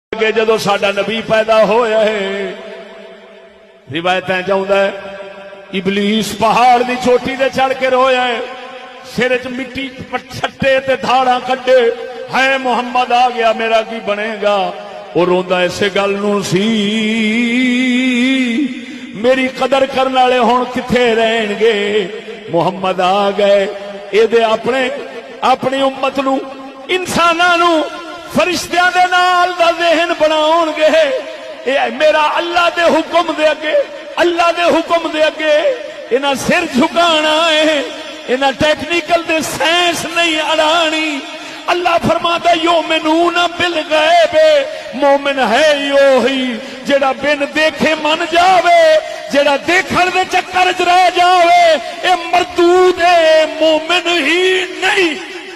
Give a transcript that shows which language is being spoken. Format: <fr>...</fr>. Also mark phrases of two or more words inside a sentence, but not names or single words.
<pa>کہ جدو ساڈا نبی پیدا ہویا ہے روایتیں چاہتا ہے ابلیس پہاڑ دی چوٹی تے چڑھ کے رویا ہے، سر چ مٹی چھٹے تے دھاڑاں کڈے، ہے محمد آ گیا میرا کی بنے گا۔ وہ روندا اسے گل نو سی میری قدر کرنے والے ہن کتھے رہن گے، محمد آ گئے اے دے اپنی امت نو انساناں نو فرشتیاں دے نال دا ذہن بناؤن گے۔ اے میرا اللہ دے حکم دے اگے، اللہ دے حکم دے اگے انہاں سر جھکانا ہے، انہاں ٹیکنیکل دے سائنس نہیں اڑانی۔ اللہ فرماتا</pa> <ar>یومنون بالغیب،</ar> <pa>مومن ہے وہی جڑا بن دیکھے من جاوے، جڑا دیکھن دے چکر چ رہ جاوے، اے مردود ہے، مومن ہی نہیں۔</pa>